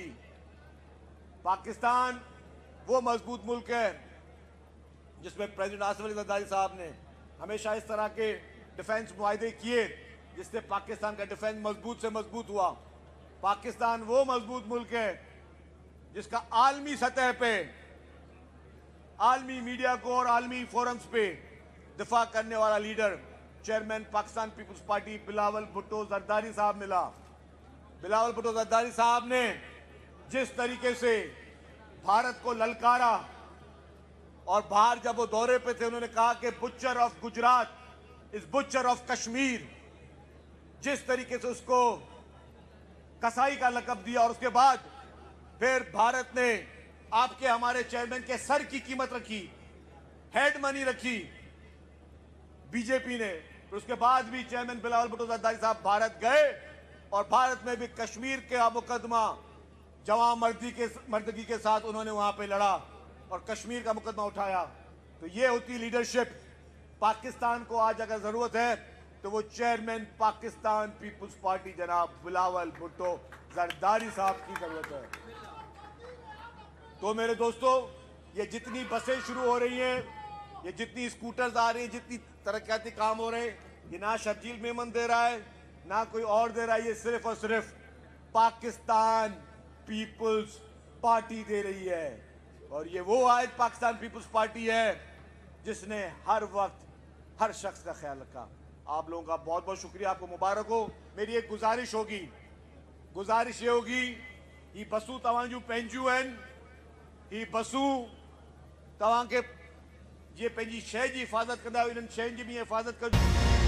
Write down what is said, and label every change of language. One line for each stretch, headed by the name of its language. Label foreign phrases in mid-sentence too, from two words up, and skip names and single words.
Urdu: پاکستان وہ مضبوط ملک ہے جس میں پریزیڈنٹ آصف علی زرداری صاحب نے ہمیشہ اس طرح کے ڈیفنس معاہدے کیے جس سے پاکستان کا ڈیفنس مضبوط سے مضبوط ہوا. پاکستان وہ مضبوط ملک ہے جس کا عالمی سطح پہ، عالمی میڈیا کو اور عالمی فورمز پہ دفاع کرنے والا لیڈر چیئرمین پاکستان پیپلز پارٹی بلاول بھٹو زرداری صاحب ملا. بلاول بھٹو زرداری صاحب نے جس طریقے سے بھارت کو للکارا، اور باہر جب وہ دورے پہ تھے انہوں نے کہا کہ
English: butcher of Gujarat is butcher of Kashmir,
Urdu: جس طریقے سے اس کو قصائی کا لقب دیا، اور اس کے بعد پھر بھارت نے آپ کے ہمارے چیئرمین کے سر کی قیمت رکھی,
English: head money
Urdu: رکھی بی جے پی نے. پھر اس کے بعد بھی چیئرمین بلاول بھٹو زرداری صاحب بھارت گئے، اور بھارت میں بھی کشمیر کے مقدمہ جواں مردگی کے ساتھ انہوں نے وہاں پہ لڑا اور کشمیر کا مقدمہ اٹھایا. تو یہ ہوتی لیڈرشپ۔ پاکستان کو آج اگر ضرورت ہے تو وہ چیئرمین پاکستان پیپلز پارٹی جناب بلاول بھٹو زرداری صاحب کی ضرورت ہے. تو میرے دوستوں، یہ جتنی بسیں شروع ہو رہی ہیں، یہ جتنی اسکوٹرز آ رہی ہیں، جتنی ترقیاتی کام ہو رہے ہیں، یہ نہ شرجیل میمن دے رہا ہے نہ کوئی اور دے رہا ہے، یہ صرف اور صرف پاکستان پیپلز پارٹی دے رہی ہے. اور یہ وہ آج پاکستان پیپلز پارٹی ہے جس نے ہر وقت ہر شخص کا خیال رکھا. آپ لوگوں کا بہت بہت شکریہ، آپ کو مبارک ہو. میری ایک گزارش یہ ہوگی
Sindhi: ही बसू तवां जूं पंहिंजूं आहिनि, ही बसूं तव्हां के जे पंहिंजी शइ जी हिफ़ाज़त कंदा इन्हनि शयुनि जी बि हिफ़ाज़त कजो।